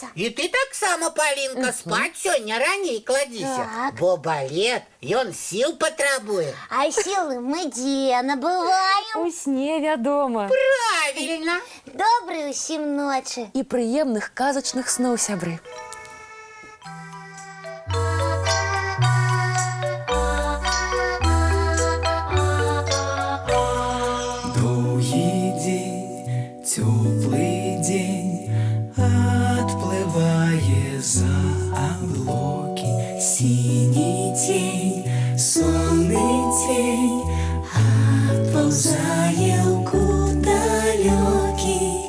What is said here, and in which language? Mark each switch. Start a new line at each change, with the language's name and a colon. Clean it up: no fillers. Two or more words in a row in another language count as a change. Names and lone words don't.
Belarusian: І ты таксама, Палінка, спаць сёння раней кладзіся. Так. Бо балет, ён сіл патрабуе. А сілы мы дзе набываем? У сне, вядома. Правільна. Добрай усім ночы. І прыемных казачных сноў, сябры.
Russian: Теплый день отплывая за облаки, синий тень, сонный тень отползая куда далекий.